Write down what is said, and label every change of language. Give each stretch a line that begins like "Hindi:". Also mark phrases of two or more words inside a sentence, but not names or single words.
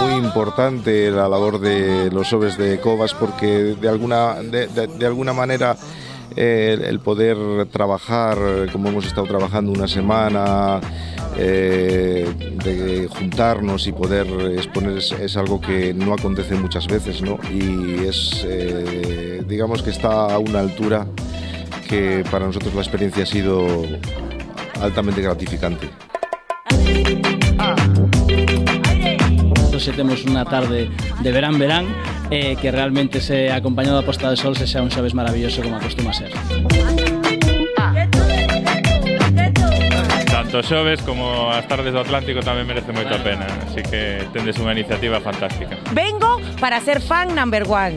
Spanish: Muy importante la labor de los xoves de Codax porque de alguna manera el poder trabajar como hemos estado trabajando una semana, de juntarnos y poder exponer es algo que no acontece muchas veces, ¿no? Y es, digamos que está a una altura que para nosotros la experiencia ha sido altamente gratificante.
Galician: Hoxe temos unha tarde de verán que realmente se acompañado da posta de sol se xa un xoves maravilloso como acostuma ser. Tanto xoves como as tardes do Atlántico tamén merece moito a pena, así que tendes unha iniciativa fantástica.
Spanish: Vengo para ser
English: fan number one.